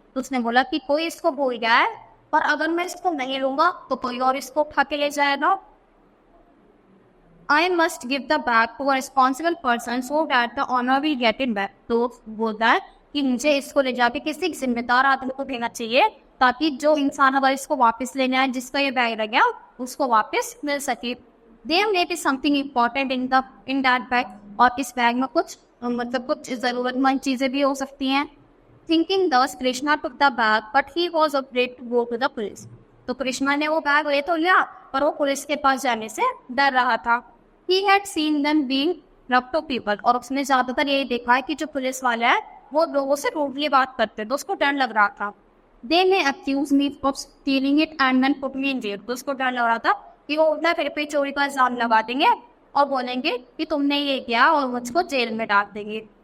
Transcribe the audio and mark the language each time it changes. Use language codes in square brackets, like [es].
[hi] तो उसने बोला कि कोई इसको भूल गया है, पर अगर मैं इसको नहीं लूंगा तो कोई और इसको उठा के ले जाएगा. [en] I must give the bag to a responsible person so that the owner will get it back. [hi] तो बोलता है कि मुझे इसको ले जाके किसी जिम्मेदार आदमी को देना चाहिए, ताकि जो इंसान अगर इसको वापस लेने आए, जिसका ये बैग रह गया, उसको वापस मिल सके. [en] There may be something important in that bag. [hi] और इस बैग में कुछ ज़रूरतमंद चीज़ें भी हो सकती हैं. [en] Thinking thus, Krishna took the bag, but he was afraid to go to the police. [hi] तो कृष्णा ने वो बैग ले तो लिया, पर वो पुलिस के पास जाने से डर रहा था. [en] He had seen them being rough to people. [hi] और उसने ज़्यादातर यही देखा है कि जो पुलिस वाले हैं वो लोगों से रूडली बात करते, तो उसको डर लग रहा था. [en] They may accuse me of stealing it and then put me in jail. [hi] तो उसको डर लग रहा था कि वो उल्टा फिर पे चोरी का इल्जाम लगा देंगे और बोलेंगे कि तुमने ये किया और मुझको जेल में डाल देंगे.